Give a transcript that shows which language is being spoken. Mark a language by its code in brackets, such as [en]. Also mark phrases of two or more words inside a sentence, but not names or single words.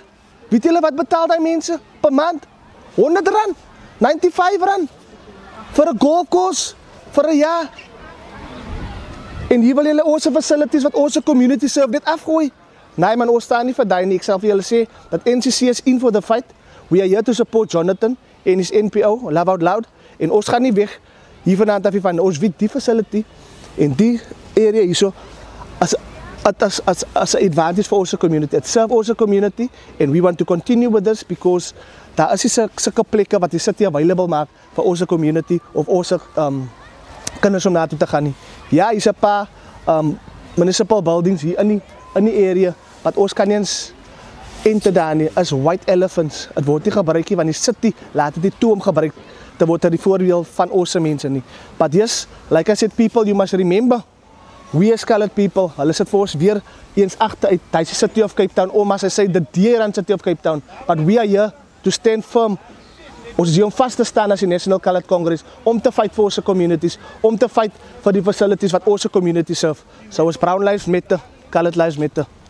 [af] Weet julle wat betaal daai mense per maand? R100, R95 vir 'n [en] golf course [af] vir 'n jaar. En hier wil julle ons facilities wat ons community serve dit afgooi. Nee man, ons staan nie vir daai nie. Ek sal vir julle sê dat NCC is [en] in for the fight. We are here to support Jonathan en his NPO, Love Out Loud. [af] En ons gaan nie weg hier vanaand af van ons weet die facility en die area hierso [en] as an advantage for our community. It serve our community and we want to continue with this because [af] daar is sulke plekke wat die city available maak vir ons community of ons kinders om na toe te gaan nie. Ja, hier's 'n paar [en] municipal buildings [af] hier in die area wat ons kan eens enter daar nie as [en] white elephants. [af] Het word nie gebruik nie want die city laat dit nie toe om gebruik te word ter die voordeel van ons mense nie. [en] But yes, like I said, people, you must remember, we as colored people, [af] hulle sit vir ons weer eens agter uit die City of Cape Town, om as hy sê, [en] the dear and City of Cape Town, but we are here to stand firm. [af] Ons is hier om vast te staan as die National Colored Congress, om te fight vir ons communities, om te fight vir die facilities wat ons community serve. [en] So as Brown Lives Matter, Colored Lives Matter.